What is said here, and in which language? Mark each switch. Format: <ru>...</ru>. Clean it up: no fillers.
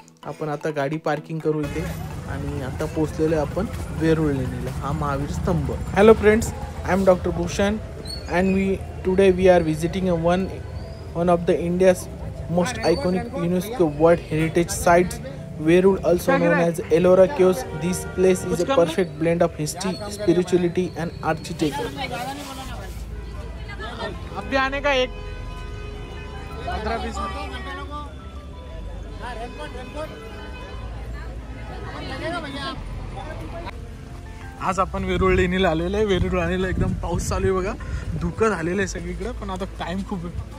<mr>आपण आता गाडी पार्किंग करू इथे आणि आता पोहोचलेलो आपण वेरूळ लेणीला. हा महावीर स्तंभ.</mr> <en>Hello friends, I am doctor Bhushan and today we are visiting one of the India's most iconic UNESCO world heritage sites, Verul, also known as Ellora Caves. This place is a perfect blend of history, spirituality and architecture.</en> <hi>अभी आने का एक</hi> <mr>15-20 आज आपण वेरूळ लेणीला आलेलो आहे. वेरूळ लेणीला एकदम पाऊस चालू आहे बघा. धुकं झालेलं आहे सगळीकडे, पण आता टाइम खूप आहे.</mr>